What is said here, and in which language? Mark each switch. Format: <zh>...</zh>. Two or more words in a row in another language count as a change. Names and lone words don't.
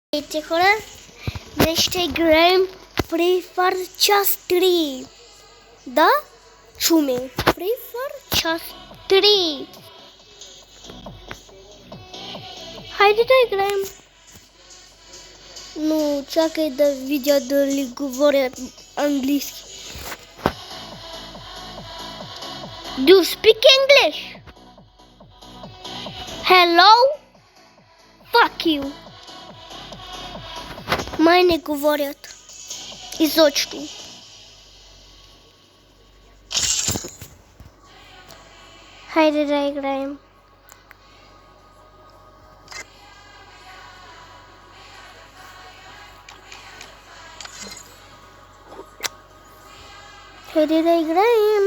<bg>Здравейте, хора! Днес ще играем Free Fire част 3. Да? Чуме. Free Fire част 3. Хайде да играем. Но чакай да видя дали говорят английски.</bg> <en>Do you speak English? Hello? Fuck you.</en> <bg>Май не говорят изобщо. Хайде да играем. Хайде да играем.</bg>